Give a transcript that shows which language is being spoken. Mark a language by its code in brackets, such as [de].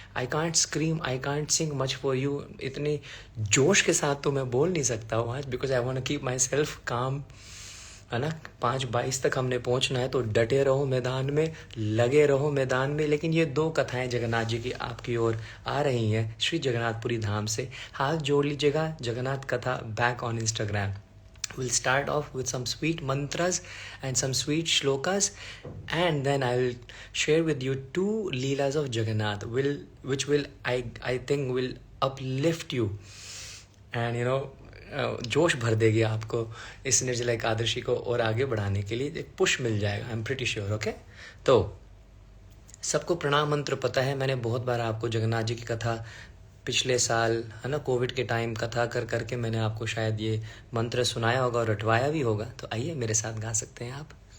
[en] I can't scream, I can't sing much for you. [hi] इतने जोश के साथ तो मैं बोल नहीं सकता हूँ आज, [en] Because I want to keep myself calm, है ना। [hi] 5:22 तक हमने पहुंचना है, तो डटे रहो मैदान में, लगे रहो मैदान में। लेकिन ये 2 कथाएं जगन्नाथ जी की आपकी ओर आ रही हैं श्री जगन्नाथपुरी धाम से। हाथ जोड़ लीजिएगा, जगन्नाथ कथा back on Instagram. [en] We'll start off with some sweet mantras and some sweet shlokas, and then I will share with you 2 leelas of Jagannath, which will I think will uplift you, and you know, [hi] जोश भर देगी आपको इस निर्जला एकादशी को और आगे बढ़ाने के लिए एक पुश मिल जाएगा, [en] I am pretty sure. [hi] Okay, तो सबको प्रणाम मंत्र पता है. मैंने बहुत बार आपको जगन्नाथ जी की कथा पिछले साल, है ना, कोविड के टाइम कथा कर करके मैंने आपको शायद ये मंत्र सुनाया होगा और रटवाया भी होगा. तो आइए मेरे साथ गा सकते हैं आप.